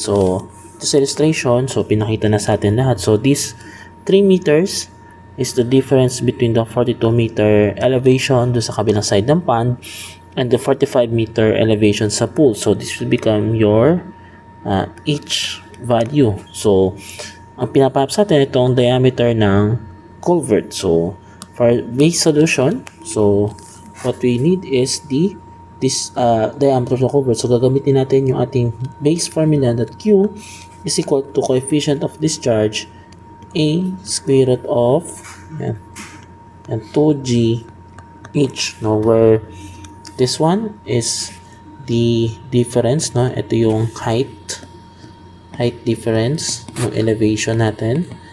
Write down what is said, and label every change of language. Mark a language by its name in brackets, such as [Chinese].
[Filipino] So, this illustration, so pinakita na sa atin lahat. [English] So, this 3 meters is the difference between the 42 meter elevation do sa kabilang side ng pond and the 45 meter elevation sa pool. So, this will become your H value. [Filipino] So, ang pinapahanap sa atin itong diameter ng culvert. [English] So, for base solution, so, what we need is this diameter of the culvert. So, gagamitin natin yung ating base formula that Q is equal to coefficient of discharge A square root of yan, and 2G H, no, where this one is the difference, no, ito yung height difference ng elevation natin.